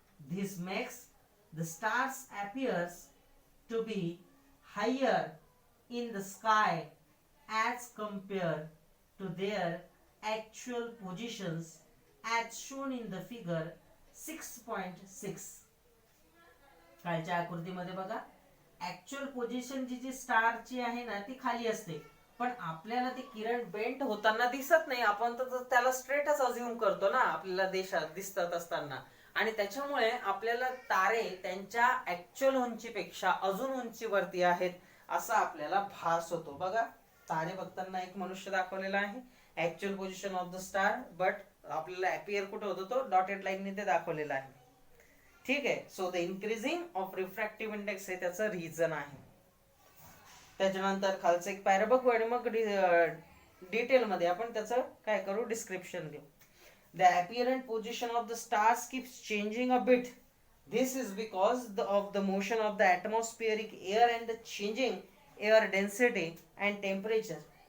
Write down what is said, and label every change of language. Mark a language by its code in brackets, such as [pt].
[en] This makes the stars appears to be higher in the sky as compared to their actual positions as shown in the figure 6.6. [mr] खालच्या आकृतीमध्ये बघा. Actual position जी स्टारची आहे ना ती खाली असते, पण आपल्याला ते किरण बेंट होताना दिसत नाही. आपण तर त्याला स्ट्रेटच अज्युम करतो ना आपल्याला देशात दिसतात असताना, आणि त्याच्यामुळे आपल्याला तारे त्यांच्या ऍक्च्युअल उंचीपेक्षा अजून उंचीवरती आहेत असा आपल्याला भास होतो. बघा, तारे बघताना एक मनुष्य दाखवलेला आहे, [en] actual position of the star, [mr] but आपल्याला अपियर कुठे होतो तो डॉटेड लाईनने ते दाखवलेला आहे. ठीक आहे. [en] so the increasing of refractive index [mr] हे त्याचं रिझन आहे. त्याच्यानंतर खालचं एक पॅरा बघू आणि मग डिटेल मध्ये आपण त्याचं काय करू, डिस्क्रिप्शन देऊ. [en] The apparent position of the stars keeps changing a bit. This is because of the motion of the atmospheric air and the changing air density and temperature.